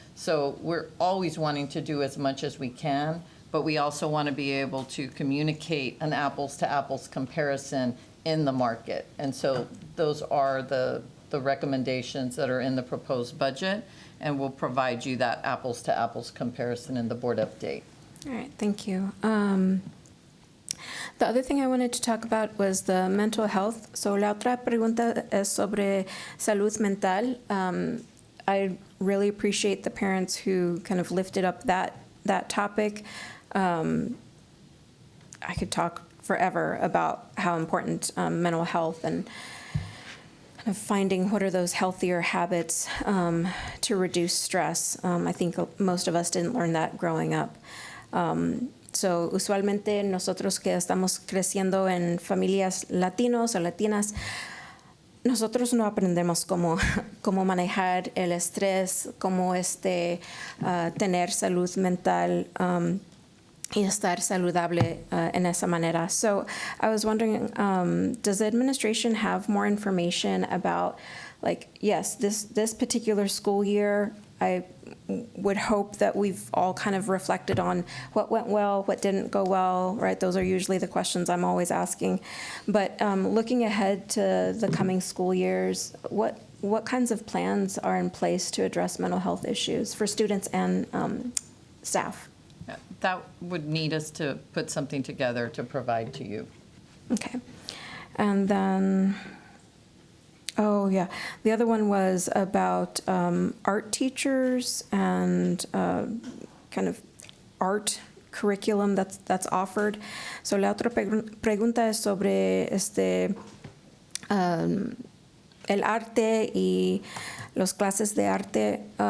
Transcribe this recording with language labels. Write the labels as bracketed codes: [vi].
[en] So we're always wanting to do as much as we can, but we also want to be able to communicate an apples to apples comparison in the market. And so those are the recommendations that are in the proposed budget, and we'll provide you that apples to apples comparison in the board update. All right, thank you. The other thing I wanted to talk about was the mental health. [es] So la otra pregunta es sobre salud mental. [en] I really appreciate the parents who kind of lifted up that topic. I could talk forever about how important mental health and kind of finding what are those healthier habits to reduce stress. I think most of us didn't learn that growing up. [es] So usualmente nosotros que estamos creciendo en familias latinos o latinas, nosotros no aprendemos cómo manejar el estrés, cómo tener salud mental y estar saludable en esa manera. [en] So I was wondering, does the administration have more information about, like, yes, this particular school year, I would hope that we've all kind of reflected on what went well, what didn't go well, right? Those are usually the questions I'm always asking. But looking ahead to the coming school years, what kinds of plans are in place to address mental health issues for students and staff? That would need us to put something together to provide to you. Okay. And then, oh yeah, the other one was about art teachers and kind of art curriculum that's offered. [es] So la otra pregunta es sobre el arte y los clases de arte.